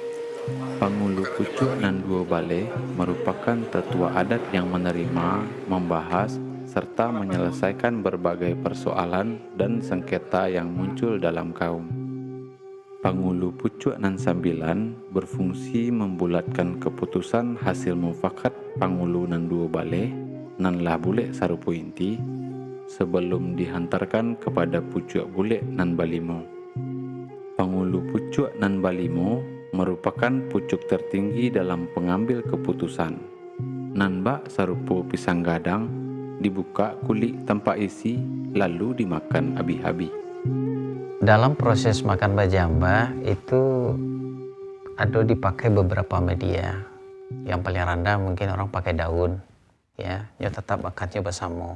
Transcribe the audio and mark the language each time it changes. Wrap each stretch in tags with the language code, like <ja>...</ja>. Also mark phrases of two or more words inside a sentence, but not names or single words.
<id>Pangulu pucuk dan 2 balai merupakan tetua adat yang menerima, membahas, serta menyelesaikan berbagai persoalan dan sengketa yang muncul dalam kaum. Pangulu pucuk nan 9 berfungsi membulatkan keputusan hasil mufakat pangulu nan 2 balai</id> <min>nan lah bulek sarupo</min> <id>inti sebelum dihantarkan kepada pucuk</id> <min>bulek nan balimo.</min> <id>Pangulu pucuk nan balimo merupakan pucuk tertinggi dalam pengambil keputusan.</id> <min>Nan bak sarupo pisang gadang</min> <id>dibuka kulit tanpa isi lalu dimakan habis-habis. Dalam proses makan bajamba itu ada dipakai beberapa media. Yang paling rendah mungkin orang pakai daun, ya, dia tetap makannya bersama.</id>